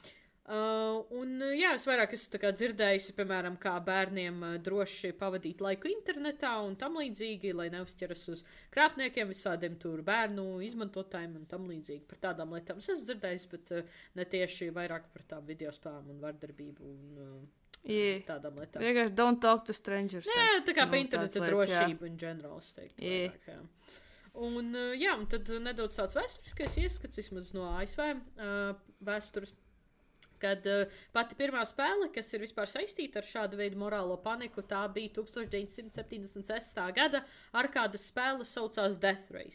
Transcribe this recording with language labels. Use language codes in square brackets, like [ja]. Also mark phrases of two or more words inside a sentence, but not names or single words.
[lv] Es vairāk esmu dzirdējusi, piemēram, kā bērniem droši pavadīt laiku internetā un tam līdzīgi, lai neuzķeras uz krāpniekiem, visādiem tur bērnu izmantotājiem un tam līdzīgi. Par tādām lietām es esmu dzirdējis, bet ne tieši vairāk par tām video spēlēm un vardarbību un tādām lietām. Vienkārši [en] don't talk to strangers. [lv] Tā kā par interneta drošību [en] in general, [lv] es teiktu. Vairāk, un tad nedaudz tāds vēsturiskais ieskats, vismaz no ASV vēstures. Kad pati pirmā spēle, kas ir vispār saistīta ar šādu veidu morālo paniku, tā bija 1976. gada arkādas spēle, saucās Death Race.